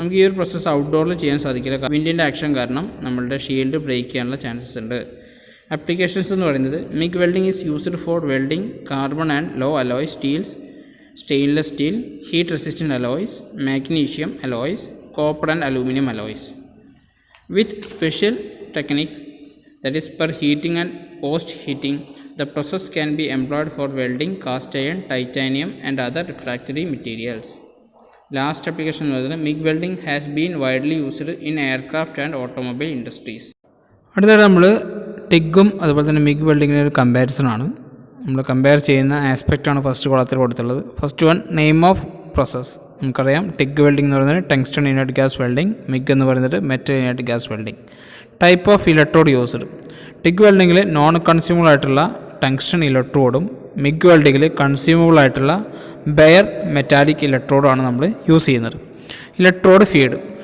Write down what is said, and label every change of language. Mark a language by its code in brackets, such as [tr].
[ml] നമുക്ക് ഈ ഒരു പ്രോസസ്സ് ഔട്ട്ഡോറിൽ ചെയ്യാൻ സാധിക്കില്ല. വിൻഡിൻ്റെ ആക്ഷൻ കാരണം നമ്മളുടെ ഷീൽഡ് ബ്രേക്ക് ചെയ്യാനുള്ള ചാൻസസ് ഉണ്ട്. [en] applications [ml] എന്ന് പറയുന്നത് [en] MIG welding is used for welding carbon and low alloy steels, stainless steel, heat resistant alloys, magnesium alloys, copper and aluminium alloys. With special techniques, that is per heating and post heating, the process can be employed for welding cast iron, titanium and other refractory materials. Last application was MIG welding has been widely used in aircraft and automobile industries. [ml] അടുത്തത് നമ്മൾ ടിഗും അതുപോലെ തന്നെ MiG വെൽഡിങ്ങിൻ്റെ ഒരു comparison ആണ്. നമ്മൾ compare ചെയ്യുന്ന ആസ്പെക്റ്റാണ് first കോളത്തിൽ കൊടുത്തുള്ളത്. [en] First one, name of process. [ml] നമുക്കറിയാം ടിഗ് വെൽഡിംഗ് എന്ന് പറയുന്നത് tungsten inert gas welding, MiG എന്ന് പറയുന്നത് metal inert gas welding. [en] Type of electrode used. [ml] TIG വെൽഡിങ്ങിൽ non consumable ആയിട്ടുള്ള ടങ്സ്റ്റൺ ഇലക്ട്രോഡും മിഗ് വെൽഡിങ്ങിൽ കൺസ്യൂമബിൾ ആയിട്ടുള്ള ബെയർ മെറ്റാലിക് ഇലക്ട്രോഡുമാണ് നമ്മൾ യൂസ് ചെയ്യുന്നത്. Electrode feed.